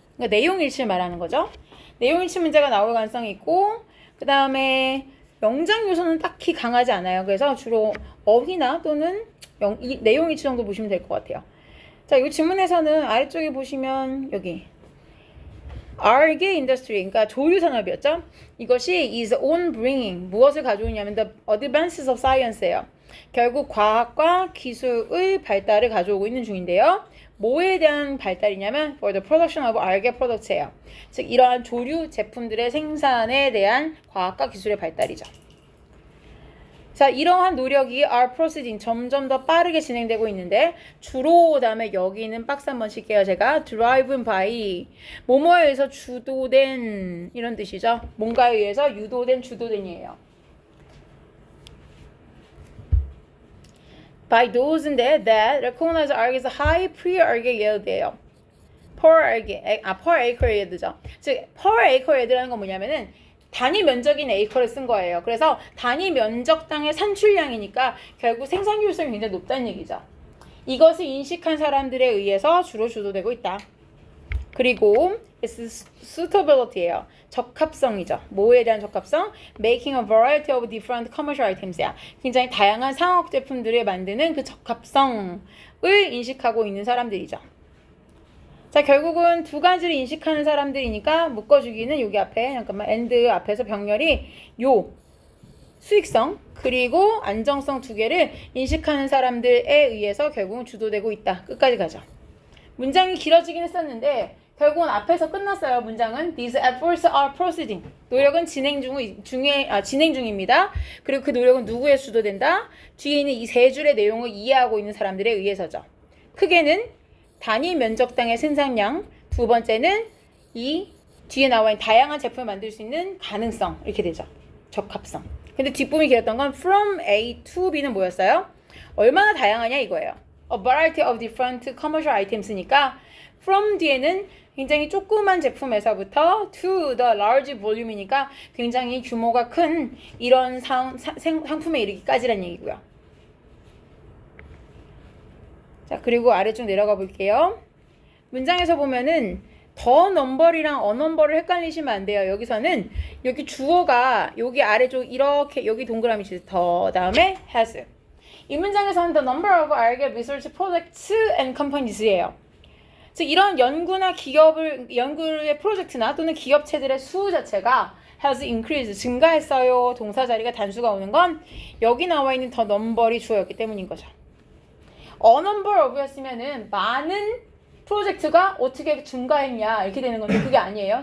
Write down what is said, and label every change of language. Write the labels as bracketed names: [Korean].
[Korean] 그러니까 내용 일치를 말하는 거죠. 내용 일치 문제가 나올 가능성이 있고, 그 다음에 영장 요소는 딱히 강하지 않아요. 그래서 주로 어휘나 또는 내용 일치 정도 보시면 될 것 같아요. 자, 이 질문에서는 아래쪽에 보시면 여기 Arge Industry, 그러니까 조류 산업이었죠. [English] 이것이 is on bringing, [Korean] 무엇을 가져오냐면 [English] the advances of science예요. [Korean] 결국 과학과 기술의 발달을 가져오고 있는 중인데요. 뭐에 대한 발달이냐면 [English] for the production of algae products예요. [Korean] 즉 이러한 조류 제품들의 생산에 대한 과학과 기술의 발달이죠. 자, 이러한 노력이 [English] are proceeding, [Korean] 점점 더 빠르게 진행되고 있는데, 주로 다음에 여기는 박스 한번 칠게요. 제가 [English] driven by, [Korean] 뭐뭐에 의해서 주도된, 이런 뜻이죠. 뭔가에 의해서 유도된, 주도된이에요. [English] by those인데 that recognize algae's high pre-algae yield예요. per acre yield죠. [Korean] 즉 per acre yield라는 건 뭐냐면은 단위 면적인 에이커를 쓴 거예요. 그래서 단위 면적당의 산출량이니까 결국 생산효율성이 굉장히 높다는 얘기죠. 이것을 인식한 사람들에 의해서 주로 주도되고 있다. 그리고 suitability예요. 적합성이죠. 뭐에 대한 적합성? [English] Making a variety of different commercial items야. [Korean] 굉장히 다양한 상업 제품들을 만드는 그 적합성을 인식하고 있는 사람들이죠. 자, 결국은 두 가지를 인식하는 사람들이니까 묶어주기는 여기 앞에, 잠깐만, and 앞에서 병렬이 요 수익성 그리고 안정성 두 개를 인식하는 사람들에 의해서 결국은 주도되고 있다. 끝까지 가죠. 문장이 길어지긴 했었는데 결국은 앞에서 끝났어요. 문장은 [English] These efforts are proceeding. [Korean] 노력은 진행 중입니다. 그리고 그 노력은 누구에 주도된다? 뒤에 있는 이 세 줄의 내용을 이해하고 있는 사람들에 의해서죠. 크게는 단위 면적당의 생산량, 두 번째는 이 뒤에 나와 있는 다양한 제품을 만들 수 있는 가능성, 이렇게 되죠. 적합성. 근데 뒷부분이 길었던 건 [English] from A to B [Korean] 는 뭐였어요? 얼마나 다양하냐 이거예요. [English] A variety of different commercial items [Korean] 니까 from 뒤에는 굉장히 조그만 제품에서부터 [English] to the large volume [Korean] 이니까 굉장히 규모가 큰 이런 상품에 이르기까지란 얘기고요. 자, 그리고 아래쪽 내려가 볼게요. 문장에서 보면은 더 넘버리랑 어넘버를 헷갈리시면 안 돼요. 여기서는 여기 주어가 여기 아래쪽 이렇게 여기 동그라미 치세요. 더 다음에 has. 이 문장에서는 [English] the number of algae research projects and companies예요. [Korean] 즉 이런 연구나 연구의 프로젝트나 또는 기업체들의 수 자체가 [English] has increased, [Korean] 증가했어요. 동사 자리가 단수가 오는 건 여기 나와 있는 더 넘버리 주어였기 때문인 거죠. [English] A number of [Korean] 였으면은 많은 프로젝트가 어떻게 증가했냐 이렇게 되는 건데 그게 아니에요.